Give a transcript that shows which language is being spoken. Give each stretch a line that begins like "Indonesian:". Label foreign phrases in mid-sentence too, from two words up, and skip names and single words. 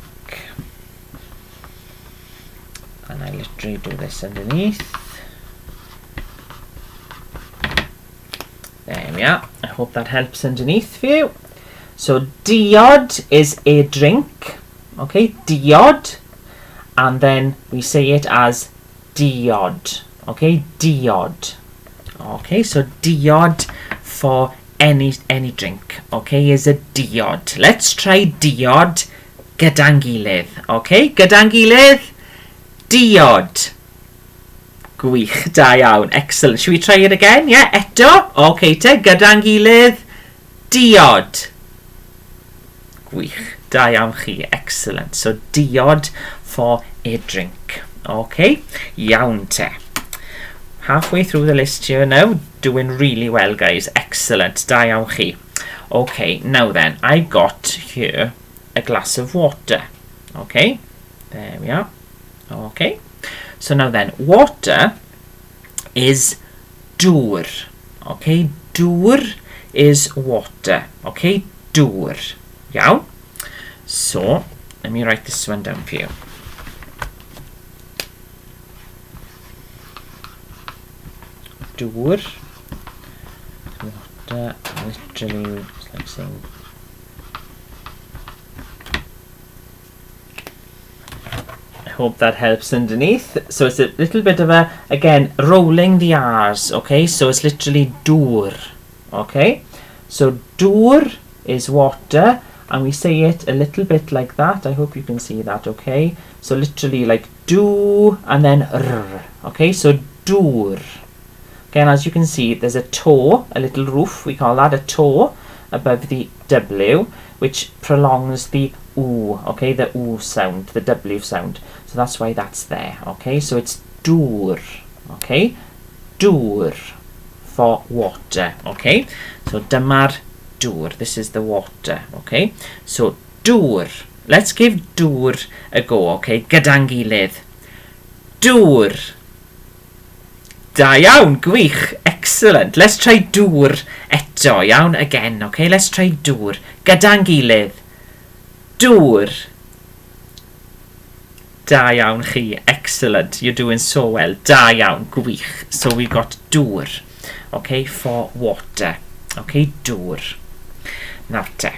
English: And I literally do this underneath. There we are. I hope that helps underneath for you. So diod is a drink. Okay, diod. And then we say it as diod. Okay, diod. Okay, so diod for any drink. Okay, is a diod. Let's try
Welsh: diod gyda'n gilydd. Okay, gyda'n gilydd. Diod. Gwych, da iawn,
English: excellent. Should we try it again? Yeah, eto.
Welsh: Okay, te, gyda'n gilydd. Diod. Gwych, da iawn chi, excellent.
English: So diod for a drink. Okay,
Welsh: iawn te.
English: Halfway through the list here now, doing really well, guys. Excellent,
Welsh: da iawn chi.
English: Okay, now then, I've got here a glass of water. Okay, there we are. Okay, so now then, water is dŵr. Okay, dŵr is water. Okay, dŵr. Iawn. So, let me write this one down for you. Dŵr. Water, literally, it's like saying hope that helps underneath. So it's a little bit of a, again, rolling the R's, okay? So it's literally dŵr, okay? So dŵr is water, and we say it a little bit like that. I hope you can see that, okay? So literally like do and then r, okay? So dŵr. Again, as you can see, there's a toe, a little roof, we call that a toe, above the W, which prolongs the oo, okay, the oo sound, the W sound. So that's why that's there, okay? So it's dŵr, okay? Dŵr for water, okay?
Welsh: So dyma'r dŵr,
English: this is the water, okay? So dŵr, let's give dŵr a go, okay?
Welsh: Gyda'n gilydd. Dŵr. Da iawn, gwych,
English: excellent. Let's try
Welsh: dŵr eto, iawn,
English: again, okay? Let's try dŵr.
Welsh: Gyda'n gilydd. Dŵr. Da iawn chi,
English: excellent. You're doing so well.
Welsh: Da iawn, gwych.
English: So we've got dŵr, okay, for water. Okay, dŵr. Now te.